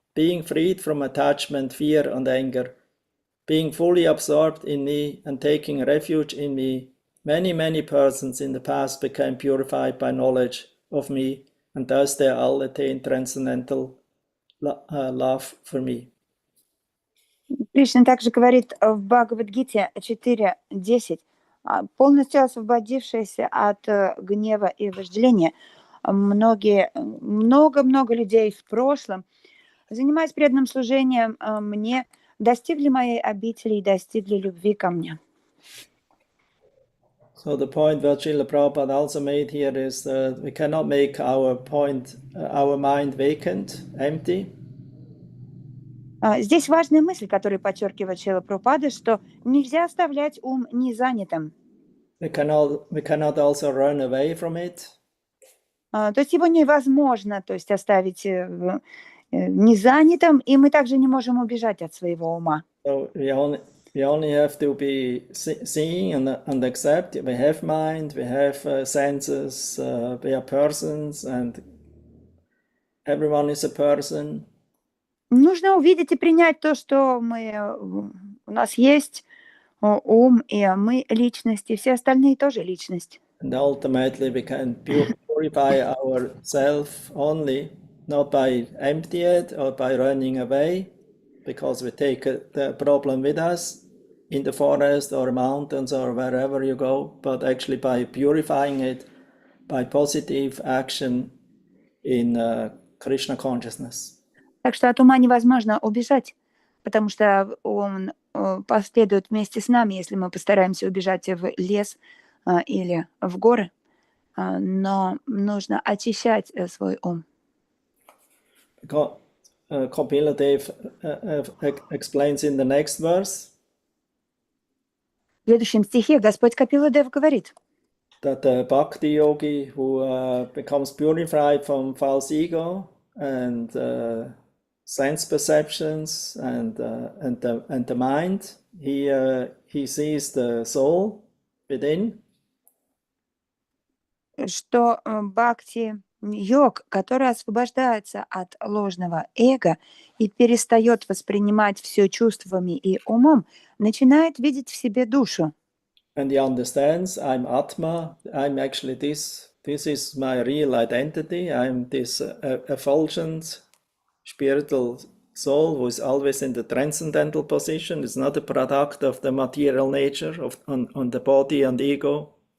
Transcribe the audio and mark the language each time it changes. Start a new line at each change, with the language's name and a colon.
English: Being freed from attachment, fear, and anger, being fully absorbed in me and taking refuge in me, many persons in the past became purified by knowledge of me, and thus they all attained transcendental love for me.
Russian: Кришна также говорит в Бхагавад-гите 4.10, полностью освободившиеся от гнева и вожделения, много людей в прошлом, занимаясь преданным служением мне, достигли моей обители и достигли любви ко мне.
English: So the point that Srila Prabhupada also made here is that we cannot make our mind vacant, empty.
Russian: Здесь важная мысль, которую подчеркивает Шрила Прабхупада, что нельзя оставлять ум незанятым.
English: We cannot also run away from it.
Russian: То есть его невозможно, то есть оставить незанятым, и мы также не можем убежать от своего ума.
English: So we only have to be seeing and accept. We have mind, we have senses, we are persons, and everyone is a person.
Russian: Нужно увидеть и принять то, что у нас есть ум, и мы личности, все остальные тоже личность.
English: And ultimately we can purify ourselves only, not by empty it or by running away, because we take the problem with us in the forest or mountains or wherever you go, but actually by purifying it by positive action in Krishna consciousness.
Russian: Так что от ума невозможно убежать, потому что он последует вместе с нами, если мы постараемся убежать в лес или в горы. Но нужно очищать свой ум.
English: Kapila Dev explains in the next verse.
Russian: В следующем стихе Господь Капила Дев говорит,
English: That the bhakti yogi who becomes purified from false ego and sense perceptions and the mind, he sees the soul within.
Russian: Что бхакти-йог, который освобождается от ложного эго и перестает воспринимать все чувствами и умом, начинает видеть в себе душу.
English: And he understands, I'm Atma, I'm actually this is my real identity, I'm this effulgent spiritual soul who is always in the transcendental position. It's not a product of the material nature on the body and ego.